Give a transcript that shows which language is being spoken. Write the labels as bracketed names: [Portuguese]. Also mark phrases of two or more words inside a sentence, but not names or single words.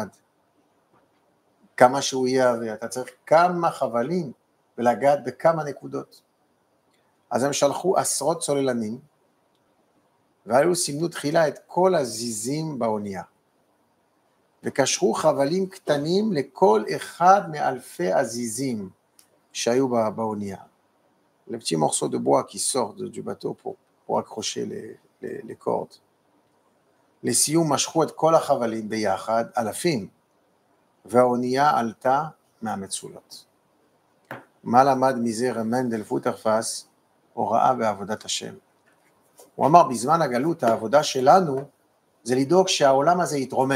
[Hebrew] כמה שהוא יהיה, ואתה צריך כמה חבלים ולגעת בכמה נקודות. אז הם שלחו עשרות צוללנים, והיו סימנו תחילה את כל הזיזים באונייה. וקשרו חבלים קטנים לכל אחד מאלפי הזיזים שהיו באונייה. [French] Le petit morceau de bois qui sort du bateau pour accrocher les cordes. [Hebrew] לסיום משכו את כל החבלים ביחד, אלפים, והאונייה עלתה מהמצולות. מה למד מזה רמנדל פוטרפס? הוראה בעבודת השם. הוא אמר, בזמן הגלות העבודה שלנו זה לדאוג שהעולם הזה יתרומם.